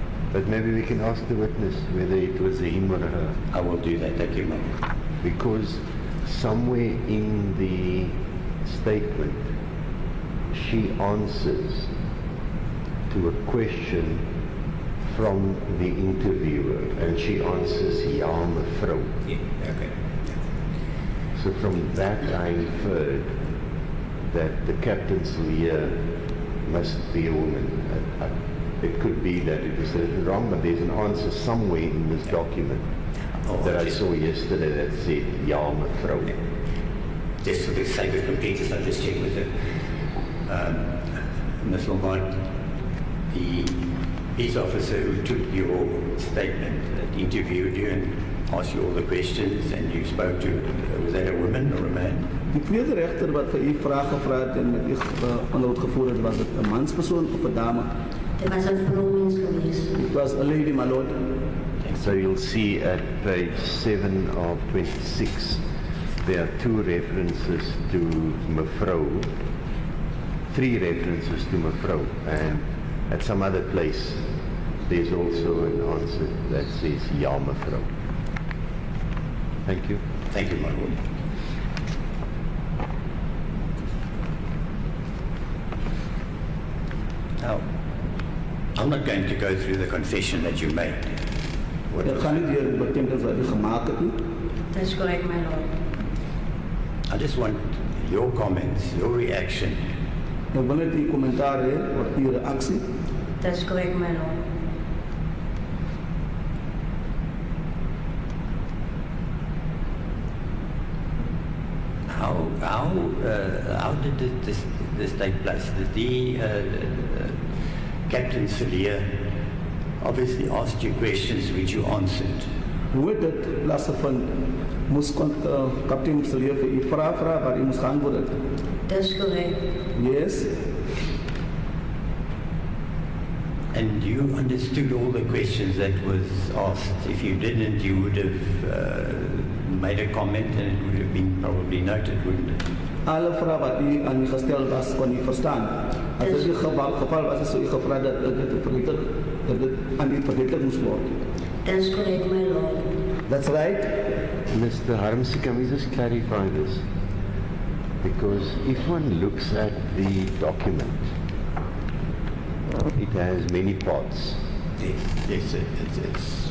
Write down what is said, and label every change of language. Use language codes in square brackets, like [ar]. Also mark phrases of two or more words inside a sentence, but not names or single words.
[en] But maybe we can ask the witness whether it was a him or a her. I will do that. Thank you, Malord. Because somewhere in the statement, she answers to a question from the interviewer, and she answers, [af] ja, mevrou. [en] Yeah, okay. So from that I inferred that the captain's lawyer must be a woman. It could be that it was written wrong, but there's an answer somewhere in this document that I saw yesterday that said, [af] ja, mevrou. [en] Just for the sake of completeness, I'll just check with her. Ms. Lombard, the peace officer who took your statement, that interviewed you and asked you all the questions and you spoke to, was that a woman or a man? [af] Die tweede rechter wat vir u vrae gevra het en met u onderhoud gevoer het, was dit 'n manspersoon of 'n dame? Dit was 'n vrouwens geweest. [en] It was a lady, my lord. So you'll see at page 7 of 26, there are 2 references to mevrou, 3 references to mevrou, and at some other place, there's also an answer that says, [af] ja, mevrou. [en] Thank you. Thank you, my lord. Now, I'm not going to go through the confession that you made. What [af] Dit was- gaan nie deur die bekentenis wat u gemaak het nie. [en] That's correct, my lord. I just want your comments, your reaction. [af] Ek wil net u kommentaar hê oor u reaksie. [en] That's correct, my lord. How did this take place? Did the Captain Celia obviously asked you questions which you answered? [af] Hoe het dit plaasgevind? Moes kaptein Celia vir u vra waar u moes geantwoord het? [en] That's correct. Yes. And you understood all the questions that was asked. If you didn't, you would have made a comment and it would have been probably noted, wouldn't it? [af] Alle vrae wat u aan u gestel was, kon u verstaan. As dit die geval was, is u gevra dat dit aan u verdedigd moes word. [en] That's correct, my lord. That's right. Mr. Harmsy, can we just clarify this? Because if one looks at the document, it has many parts. Yes, it's